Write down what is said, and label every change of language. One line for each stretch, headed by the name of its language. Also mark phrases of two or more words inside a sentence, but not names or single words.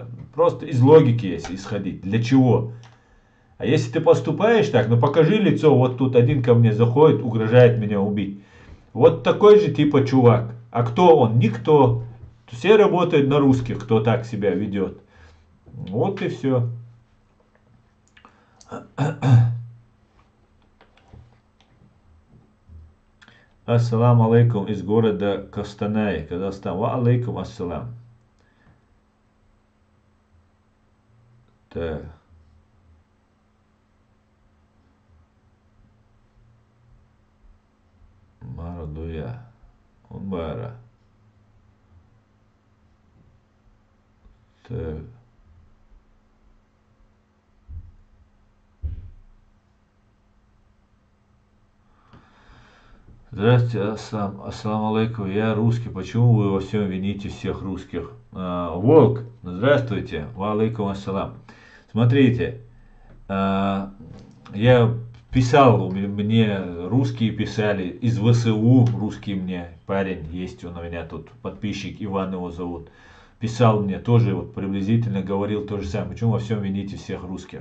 Russian: Просто из логики, если исходить. Для чего? А если ты поступаешь так, ну покажи лицо, вот тут один ко мне заходит, угрожает меня убить. Вот такой же типа чувак. А кто он? Никто. Все работают на русских, кто так себя ведет. Вот и все.
Arabic: السلام عليكم
Russian: из города Костанай, Казахстан.
Arabic: وعليكم السلام.
Russian: Так. Мардуя. Умбара. Так. Здравствуйте,
Arabic: السلام عليكم,
Russian: я русский, почему вы во всем вините всех русских? Волк, здравствуйте,
Arabic: وعليكم السلام.
Russian: Смотрите, я писал, мне русские писали, из ВСУ русский мне парень есть, он у меня тут подписчик, Иван его зовут. Писал мне тоже, вот приблизительно говорил то же самое, почему во всем вините всех русских.